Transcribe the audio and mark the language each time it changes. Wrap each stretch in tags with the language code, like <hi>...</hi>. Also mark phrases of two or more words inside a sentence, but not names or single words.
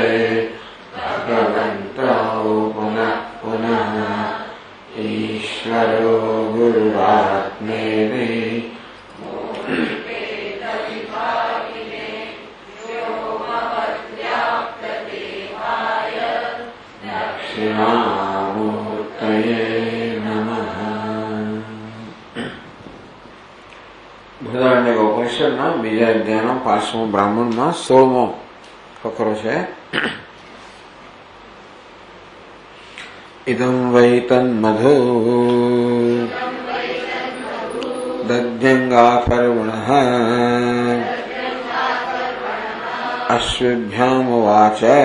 <sa>भगवन्तौ पुनः पुनः ईश्वरो गुरुरात्मेति दक्षिणामूर्तये नमः।</sa> <gu>बृहदारण्यकोपनिषदના બીજા અધ્યાયનો 5મો બ્રાહ્મણમાં 16મો ફકરો છે.</gu> <sa>इदं वै तन्मधु दध्यंगाथर्वणः अश्विभ्यामुवाच.</sa>